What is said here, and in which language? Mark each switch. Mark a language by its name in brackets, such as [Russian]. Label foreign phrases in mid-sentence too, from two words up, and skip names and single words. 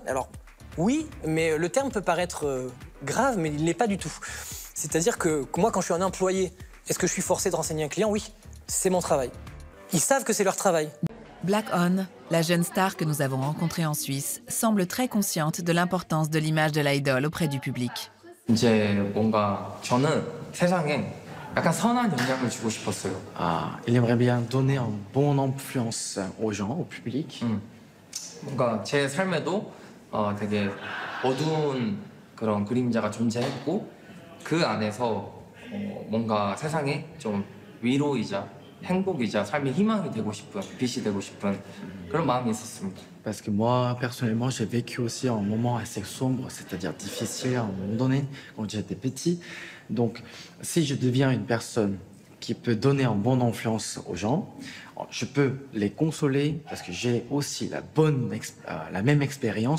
[French] Alors, oui, mais le terme peut paraître grave, mais il ne l'est pas du tout. C'est-à-dire que moi, quand je suis un employé, est-ce que je suis forcé de renseigner un client? Oui, c'est mon travail. Ils savent que c'est leur travail. Black On, la jeune star que nous avons rencontrée en Suisse, semble très consciente de l'importance de l'image de l'idole auprès du public. [Korean] 이제 뭔가 저는 세상에 약간 선한 영향을 주고 싶었어요. [French] Ah, il aimerait bien donner une bonne influence aux gens, au public. [Korean] 뭔가 제 삶에도 되게 어두운 그런 그림자가 존재했고 그 안에서 뭔가 세상에 좀 위로이자 행복이자 삶의 희망이 되고 싶은, 빛이 되고 싶은 그런 마음이 있었습니다. [French] Parce que moi, personnellement, j'ai vécu aussi un moment assez sombre, c'est-à-dire difficile à un moment donné, quand j'étais petit. Donc, si je deviens une personne qui peut donner une bonne influence aux gens, je peux les consoler parce que j'ai aussi la même expérience que eux.